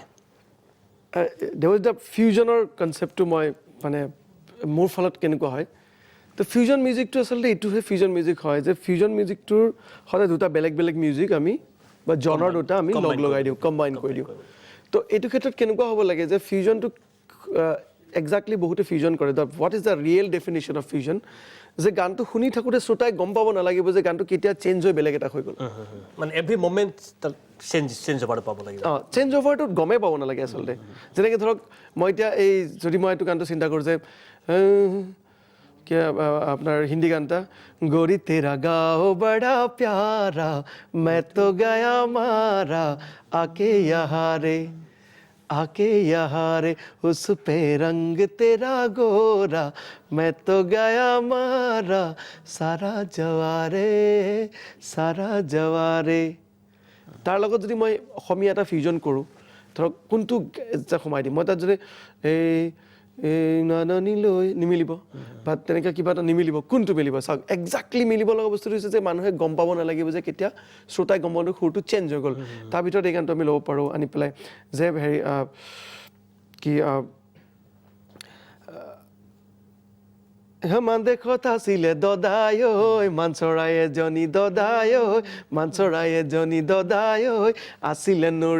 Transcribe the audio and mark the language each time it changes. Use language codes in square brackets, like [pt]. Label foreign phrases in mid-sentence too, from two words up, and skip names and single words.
[en] there was the [as] ফিউজনৰ কনচেপ্টটো মই মানে মোৰ ফালত কেনেকুৱা হয় তো ফিউজন মিউজিকটো আচলতে এইটোহে [en] fusion music [as] হয় যে ফিউজন মিউজিকটোৰ সদায় দুটা বেলেগ বেলেগ মিউজিক আমি বা জনৰ দুটা আমি লগাই দিওঁ কম্বাইন কৰি দিওঁ তো এইটো ক্ষেত্ৰত কেনেকুৱা হ'ব লাগে যে ফিউজনটো একজাক্টলি বহুতে ফিউজন কৰে [en] what is the real definition of fusion [as] যে গানটো শুনি থাকোঁতে শ্ৰোতাই গম পাব নালাগিব যে গানটো কেতিয়া চেঞ্জ হৈ বেলেগ এটা হৈ গ'ল মানে [en] every moment [as] চেঞ্জ হ'বলৈ পাব লাগিব চেঞ্জ অভাৰটোত গমেই পাব নালাগে আচলতে যেনেকৈ ধৰক মই এতিয়া এই যদি মই এইটো গানটো চিন্তা কৰোঁ যে আপোনাৰ হিন্দী গান এটা [hi] गोरी तेरा गाँव बड़ा प्यारा मैं तो गया मारा आके यहाँ रे उस पे रंग तेरा गोरा मैं तो गया मारा सारा जवारे [as] তাৰ লগত যদি মই অসমীয়া এটা ফিউজন কৰোঁ ধৰক কোনটো সোমাই দিম মই তাত যদি এই নানিলৈ নিমিলিব বা তেনেকৈ কিবা এটা নিমিলিব কোনটো মিলিব চাওক একজাক্টলি মিলিব লগা বস্তুটো হৈছে যে মানুহে গম পাব নালাগিব যে কেতিয়া শ্ৰোতাই গম পাব সুৰটো চেঞ্জ হৈ গ'ল তাৰ ভিতৰত এই গানটো আমি ল'ব পাৰোঁ আনি পেলাই যে হেৰি কি মান দেখত আছিলে দদাই ঐ মান চৰাই এজনী দদাই ঐ মান চৰাই এজনী দদাই ঐ আছিলে